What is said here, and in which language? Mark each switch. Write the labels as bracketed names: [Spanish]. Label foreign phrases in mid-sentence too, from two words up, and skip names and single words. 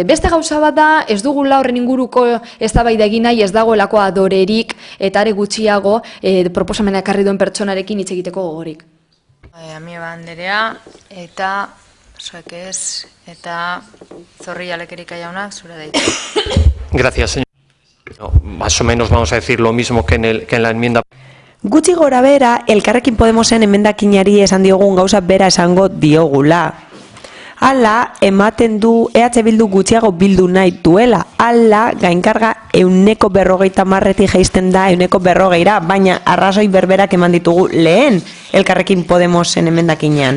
[Basque] Beste gauza bat da, ez dugula horren inguruko eztabaida egin nahi, ez dagoelako adorerik eta are gutxiago proposamena ekarri duen pertsonarekin hitz egiteko gogorik. Amiba Andrea, eta zuek ez, eta Zorrilla Lekerika jaunak, zure daitza. [Spanish] Gracias, señor. No, más o menos vamos a decir lo mismo que en la enmienda. [Basque] Gutxi gora bera, Elkarrekin Podemosen emendakinari esan diogun gauza bera esango diogula. Hala, ematen du EH Bildu gutxiago bildu nahi duela. Hala, gainkarga 150 jaisten da 140, baina arrazoi berberak eman ditugu lehen Elkarrekin Podemosen emendakinean.